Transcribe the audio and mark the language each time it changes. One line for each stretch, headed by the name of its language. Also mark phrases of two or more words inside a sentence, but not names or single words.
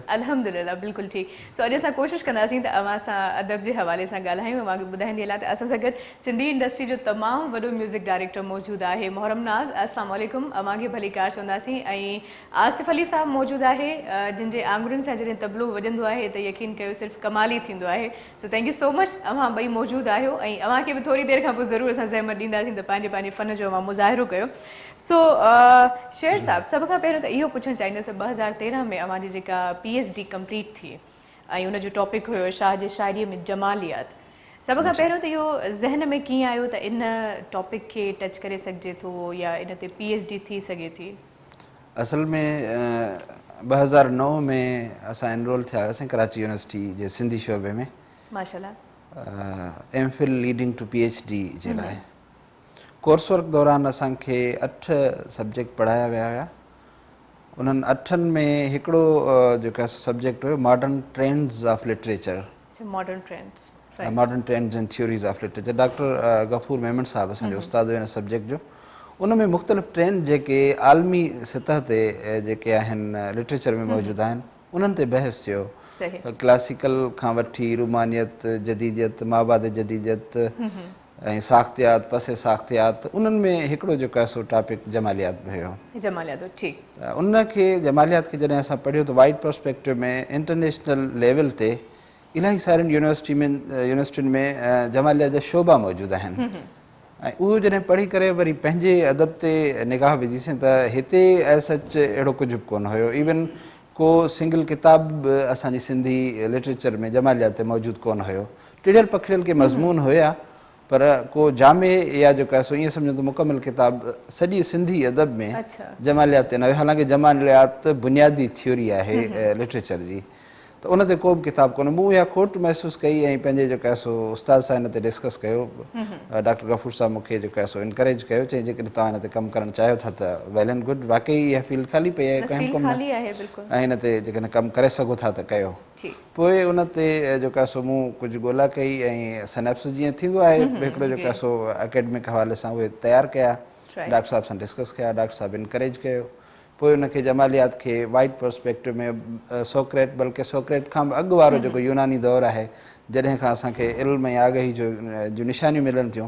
Sindhi: अल्हम्दुलिल्लाह बिल्कुलु ठीकु। सो अॼु असां कोशिशि कंदासीं त अव्हां सां अदब जे हवाले सां ॻाल्हायूं। अव्हांखे ॿुधाईंदी हलां त असां सां गॾु सिंधी इंडस्ट्री जो तमामु वॾो
English: music director
Sindhi: मौजूदु आहे मोहरम नाज़।
Arabic: السلام عليكم,
Sindhi: अव्हांखे भलीकार चवंदासीं। ऐं आसिफ़ अली साहब मौजूदु आहे, जिन जे आङुरियुनि सां जॾहिं तबलो वॼंदो आहे त यकीन कयो सिर्फ़ु कमाल ई थींदो आहे।
English: So thank you so much,
Sindhi: अव्हां ॿई मौजूदु आहियो ऐं अव्हांखे बि थोरी देरि खां पोइ ज़रूरु असां ज़हमत ॾींदासीं त पंहिंजे पंहिंजे फ़न जो अव्हां मुज़ाहिरो कयो। सो शेर साहब, सभ खां पहिरियों त इहो पुछणु चाहींदसि 2013 में अव्हांजी जेका
English: PhD complete
Sindhi: थी ऐं उनजो टॉपिक हुयो शाह जे शाइरीअ में जमालियात, सभ खां पहिरियों त इहो ज़हन में कीअं आयो त इन टॉपिक खे टच करे सघिजे थो या इन ते PhD थी सघे थी? असल में 2009 में असां एनरोल थिया हुआसीं कराची यूनिवर्सिटी जे सिंधी शोबे में, माशाल्लाह
English: MPhil leading to PhD
Sindhi: जे लाइ।
English: course work
Sindhi: दौरान असांखे 8 सब्जेक्ट पढ़ाया विया हुआ। उन्हनि 8 में हिकिड़ो जेका सब्जेक्ट हुयो
English: modern trends of literature, modern trends and theories of literature.
Sindhi: डॉक्टर गफ़ूर मेमन साहब असांजो उस्ताद हुयो हिन सब्जेक्ट जो। उन में मुख़्तलिफ़ ट्रेंड जेके आलमी सतह ते जेके आहिनि लिटरेचर में मौजूदु आहिनि उन्हनि ते बहस थियो। क्लासिकल खां वठी रूमानियत, जदीदियत, माबाद जदीदियत ऐं साख़्तियात, पसे साख़्तियात, उन्हनि में हिकिड़ो जेको आहे सो टॉपिक जमालियात बि हुयो। उनखे जमालियात खे जॾहिं असां पढ़ियो त
English: wide perspective
Sindhi: में
English: international level
Sindhi: ते इलाही सारियुनि यूनिवर्सिटियुनि में जमालियात जा शोबा मौजूदु आहिनि ऐं उहो जॾहिं पढ़ी करे वरी पंहिंजे अदब ते निगाह विझीसीं त हिते सच अहिड़ो कुझु बि कोन हुयो। इवन को सिंगल किताब बि असांजी सिंधी लिटरेचर में जमालियात ते मौजूदु कोन हुयो। टिड़ियल पखिड़ियल के मज़मून हुया पर को जामे या जेको आहे सो ईअं सम्झो त मुकमल किताब सॼी सिंधी अदब में अच्छा जमालियात ते न, हालांकि जमालियात बुनियादी थ्योरी आहे लिटरेचर जी, त उन ते को बि किताब कोन्हे। मूं इहा खोट महसूसु कई ऐं पंहिंजे जेको आहे सो उस्ताद सां हिन ते डिस्कस कयो। डॉक्टर गफूर साहब मूंखे जेको आहे सो इनकरेज कयो, चई जेकॾहिं तव्हां हिन ते कमु करणु चाहियो था त
English: well and good,
Sindhi: वाकई इहा फील्ड ख़ाली पई आहे, कयूं फील्ड कमु खाली आहे बिल्कुलु ऐं हिन ते जेकॾहिं कमु करे सघो था त कयो। ठीक पोइ उन ते जेको आहे सो मूं कुझु ॻोल्हा कई ऐं सनैप्स जीअं थींदो आहे हिकिड़ो जेको आहे सो एकेडमिक हवाले सां उहे तयारु कया, Right. डॉक्टर साहब सां डिस्कस कया, डॉक्टर साहब इनकरेज कयो। पोइ उनखे जमालियात खे
English: wide perspective
Sindhi: में सोक्रेट, बल्कि सोक्रेट खां बि अॻु वारो जेको यूनानी दौरु आहे, जॾहिं खां असांखे इल्म ऐं आगाही जो निशानियूं मिलनि थियूं,